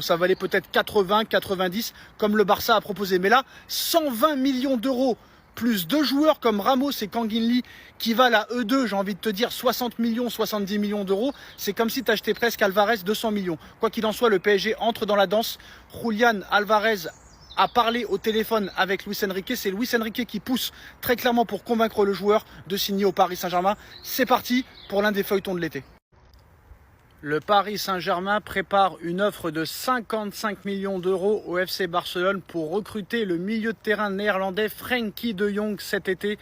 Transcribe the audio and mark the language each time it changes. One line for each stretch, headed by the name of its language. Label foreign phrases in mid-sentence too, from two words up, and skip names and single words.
French: Ça valait peut-être 80, 90, comme le Barça a proposé. Mais là, 120 millions d'euros, plus deux joueurs comme Ramos et Kangin Lee, qui valent à eux deux, j'ai envie de te dire, 60 millions, 70 millions d'euros. C'est comme si tu achetais presque Álvarez 200 millions. Quoi qu'il en soit, le PSG entre dans la danse. Julián Álvarez a parlé au téléphone avec Luis Enrique. C'est Luis Enrique qui pousse très clairement pour convaincre le joueur de signer au Paris Saint-Germain. C'est parti pour l'un des feuilletons de l'été. Le Paris Saint-Germain prépare une offre de 55 millions d'euros au FC Barcelone pour recruter le milieu de terrain néerlandais Frenkie de Jong cet été.